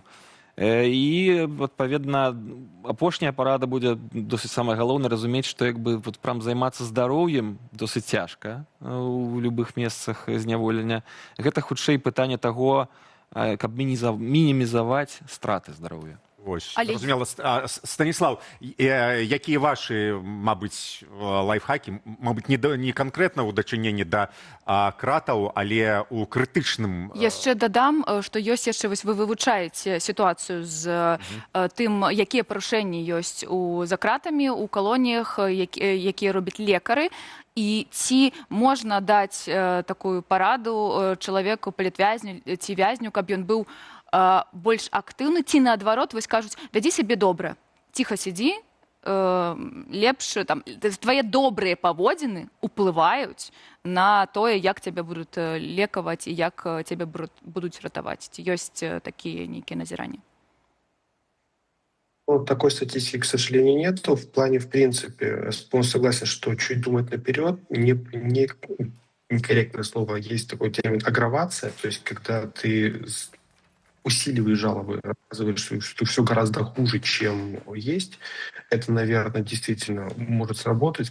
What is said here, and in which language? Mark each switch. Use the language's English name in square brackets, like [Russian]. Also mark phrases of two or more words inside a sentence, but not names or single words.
[Belarusian] І, адпаведна, апошняя парада будзе досыць самае галоўнае разумець, што прям займацца здароўем досыць цяжка у любых месцах зняволення. Гэта хутчэй пытанне таго, каб мінімізаваць страты здароўя. Ось, Але- зрозуміло. Станіслав, якія ваші, мабуть, лайфхаки, мабуть, не конкретно ў дачыненні да кратаў, але ў крытычным... Яшчэ дадам, што ёсць яшчэ, вось вы вывучаеце сітуацыю з тым, якія парушэнні ёсць за кратамі, у калоніях, якія робяць лекары, і ці можна даць такую параду чалавеку, палітвязню ці вязню, каб ён быў больш актыўны, ці наадварот, вось кажуць, вядзі сябе добра, ціха сядзі, лепш, там, твае добрыя паводзіны ўплываюць на тое, як цябе будуць лекаваць і як цябе будуць ратаваць. Ці ёсць такія нейкія назіранні? Ну, [Russian] такой статистики, к сожалению, нет. В плане, в принципе, полностью согласен, что чуть думать наперед, некорректное слово, есть такой термин агравация, то есть когда ты усиливаешь жалобы, рассказываешь, что все гораздо хуже, чем есть, это, наверное, действительно может сработать.